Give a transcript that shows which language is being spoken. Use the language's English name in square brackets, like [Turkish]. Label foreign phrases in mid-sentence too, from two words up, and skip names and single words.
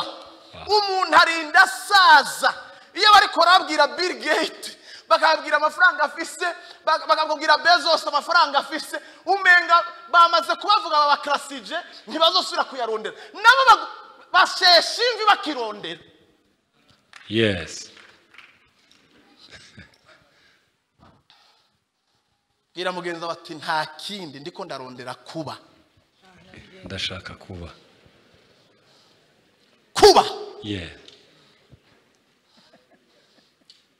[Rundi] Umuntu arinda asaza. Iyo bari korabwira Bill Gates bakabwira amafaranga afise, bakabwira Bezos amafaranga afise, umenga bamaze kubavuga babakrasije ntibazosubira kuyarondera. Nabo bashesha imvi bakirondera. Yes. Gira mugenza bati nta kindi ndiko ndarondera kuba. Ndashaka kuba. Kuba.